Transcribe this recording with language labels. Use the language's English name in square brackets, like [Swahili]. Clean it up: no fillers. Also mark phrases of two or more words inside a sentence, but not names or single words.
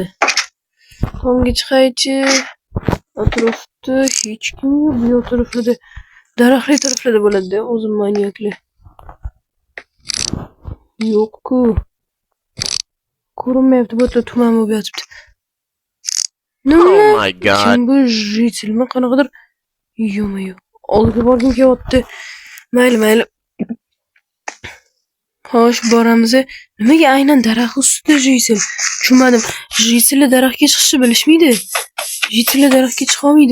[Uzbek] Tomga chiqaychi. Atrofda hech kim yo'q. Bu atroflarda, daraxtli taraflarda bo'ladi-da, o'zim manyaklar. Yo'q-ku. Ko'rinmayapti, bu yerda tuman bo'lib yotibdi. Nima? [English] Oh my god. [Uzbek] Kim bu jitsilmi? Qanaqadir yo'q. Oldiga borgim kelyapti. Mayli. Xo'sh, boramiz. Nimaga aynan daraxt ustida jitsil? Tushunmadim. Jitsillar daraxtga chiqishni bilishmaydi. Jitsillar daraxtga chiqa olmaydi.